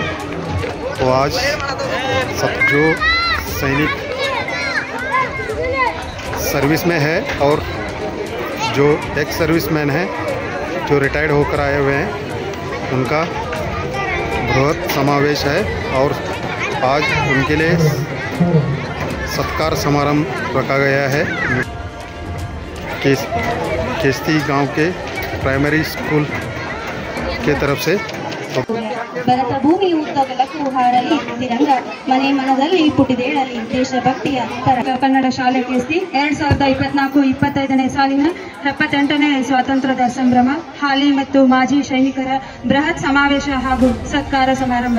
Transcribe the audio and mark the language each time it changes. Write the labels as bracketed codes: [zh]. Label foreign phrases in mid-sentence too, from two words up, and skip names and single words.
[hi] तो आज सब जो सैनिक सर्विस में है और जो [en] ex serviceman [hi] है जो रिटायर्ड होकर आए हुए हैं उनका बृहद समावेश है और आज उनके लिए सत्कार समारंभ रखा गया है किस्ती गांव के [en] primary school [hi] के तरफ से। [kn] ಭರತ ಭೂಮಿ ಉದ್ದಗಲಕ್ಕೂ ಹಾಡಲಿ ತಿರಂಗ ಮನೆ ಮನದಲ್ಲಿ ಪುಟಿದೇಳಲಿ ದೇಶಭಕ್ತಿಯ ಕನ್ನಡ ಶಾಲೆ ಕೆಸ್ತಿ 2024-25ನೇ ಸಾಲಿನ 78ನೇ ಸ್ವಾತಂತ್ರ್ಯದ ಸಂಭ್ರಮ ಹಾಲಿ ಮತ್ತು ಮಾಜಿ ಸೈನಿಕರ ಬೃಹತ್ ಸಮಾವೇಶ ಹಾಗೂ ಸತ್ಕಾರ ಸಮಾರಂಭ.